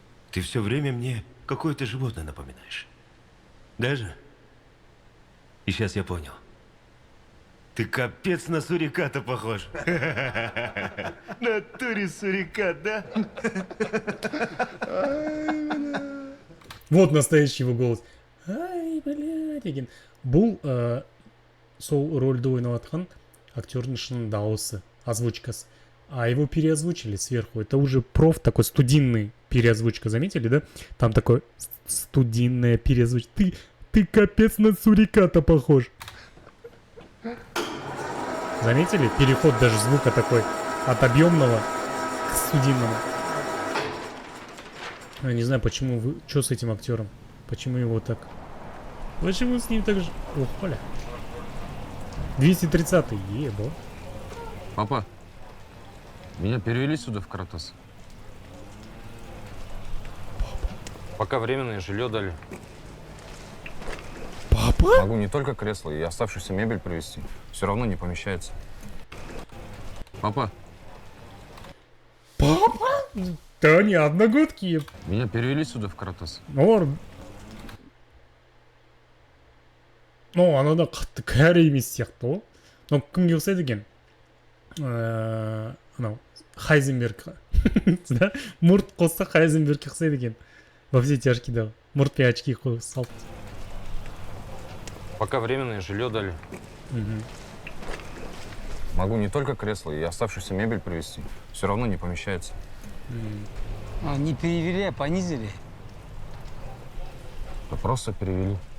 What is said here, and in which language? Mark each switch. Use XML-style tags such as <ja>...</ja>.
<ru>Ты все время мне какое-то животное напоминаешь. Даже? И сейчас я понял. Ты капец на суриката похож. Натуре сурикат, да? Вот настоящий его голос. Ай, блядь,</ru> <kk>деген. Бұл сол рольді ойнаватқан актердің шын дауысы, озвучкасы.</kk> <ru>А его переозвучили сверху. Это уже проф такой студийный переозвучка, заметили, да? Там такой студийная переозвучка. Ты капец на суриката похож. Заметили? Переход даже звука такой от объемного к студийному. Я не знаю, почему вы... Что с этим актером? Почему его так... Почему с ним так же... Ох, поля. 230-й, ебо. Папа, меня перевели сюда в Каратас. Пока временное жилье дали. Папа? Могу не только кресло и оставшуюся мебель привезти. Все равно не помещается. Папа, Папа? Да не, одногодки. меня перевели сюда в Каратас.</ru> <kk>Анада қатты кәрі емес сияқты ғой.</kk> <ru>Но</ru> <kk>кімге ұқсайды екен? Анау Хайзенберг.</kk> <ru>Да?</ru> <kk>Мұрт қосса Хайзенбергке ұқсайды екен. Во все тяжкие, мұрт пен очки қойып салды.</kk> <ru>Пока временное жилье дали. Могу не только кресло и оставшуюся мебель привезти. Все равно не помещается. Не перевели, а понизили. Да просто перевели.</ru>